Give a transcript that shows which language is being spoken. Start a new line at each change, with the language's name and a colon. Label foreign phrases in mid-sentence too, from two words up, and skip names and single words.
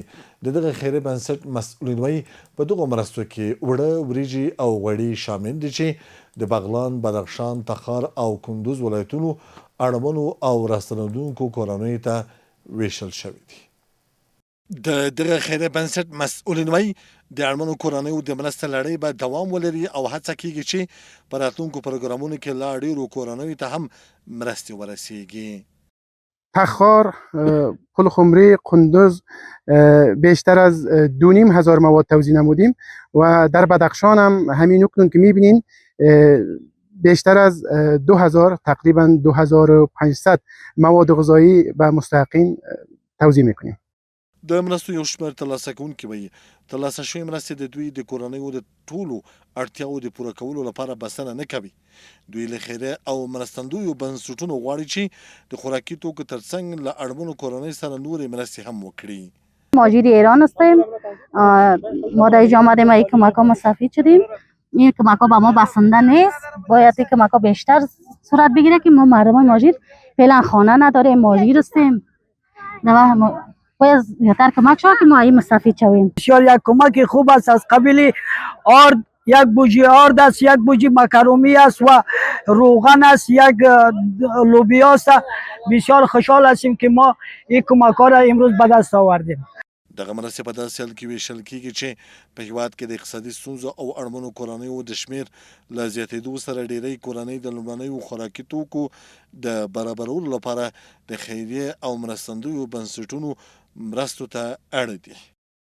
Pashto: د دغه خیري بنسټ مسؤلین وایي په دغو مرستو کې اوړه، وریجې او غوړي شامل دي چې د بغلان، بدخشان، تخار او کندوز ولایتونو اړمنو او راستنېدونکو کورنیو ته ویشل شوي دي. د دغه خیري بنسټ مسؤلین وایي د اړمنو کورنیو د مرستې لړۍ به دوام ولري او هڅه کیږي چې په راتلونکو پروګرامونو کې لا ډېرو کورنیو ته هم مرستې ورسیږي.
Persian: تخار، پلخمری، قندوز بیشتر از 2,500 مواد توزیع نمودیم و در بدخشان هم همین اکنون که میبینین بیشتر از 2,000 تقریبا 2,500 مواد غذایی به مستحقین توزیع میکنیم. د مرستو یو شمېر ترلاسه کوونکي وایي ترلاسه شوې مرستې د دوی د کورنیو د ټولو اړتیاوو د پوره کولو لپاره بسنه نه کوي. دوی له خیره او مرستندویو بنسټونو غواړي چې د خوراکي توکو ترڅنګ له اړمنو کورنۍ سره نورې مرستې هم وکړي. مهاجر ایران هستیم. ما در اینجا آمدیم این کمک‌ها مستفید شدیم. این کمک‌ها به ما بسنده نیست. باید این کمک‌ها بیشتر صورت بگیره که ما مردم مهاجر فعلا خانه نداریم، مهاجر هستیم. باید زیادتر کمک شود که ما این مستفید شویم. بسیار یک کمک خوب است از قبیل آرد، یک بوجی آرد است، یک بوجی مکرومی است و روغن است، یک لوبیا است. بسیار خوشحال هستیم که ما این کمک ها را امروز به دست آوردیم.
Pashto: دغه مرستې په داسې حال کې ویشل کیږي چې په هیواد کې د اقتصادي ستونزو او اړمنو کورنیو د شمېر له زیاتېدو سره ډیری کورنۍ د لومړنیو خوراکي توکو د برابرولو لپاره د خیریه او مرستندویو بنسټونو مرستو ته اړ دي.